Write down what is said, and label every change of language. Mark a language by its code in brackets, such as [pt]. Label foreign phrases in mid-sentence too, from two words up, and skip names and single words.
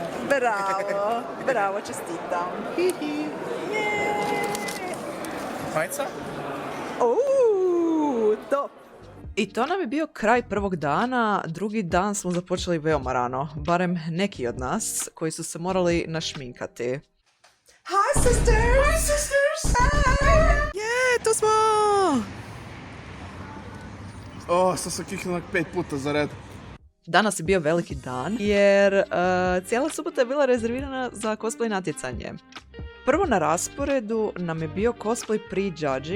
[hr] Bravo, bravo, čestitam. Majica? Top. I to nam je bio kraj prvog dana. Drugi dan smo započeli veoma rano, barem neki od nas koji su se morali našminkati. [en] Hi sisters! Hi sisters! [hr] Je, tu smo! Sam se kiknuo 5 puta za red. Danas je bio veliki dan jer cijela subota je bila rezervirana za cosplay natjecanje. Prvo na rasporedu nam je bio [en] cosplay prejudging.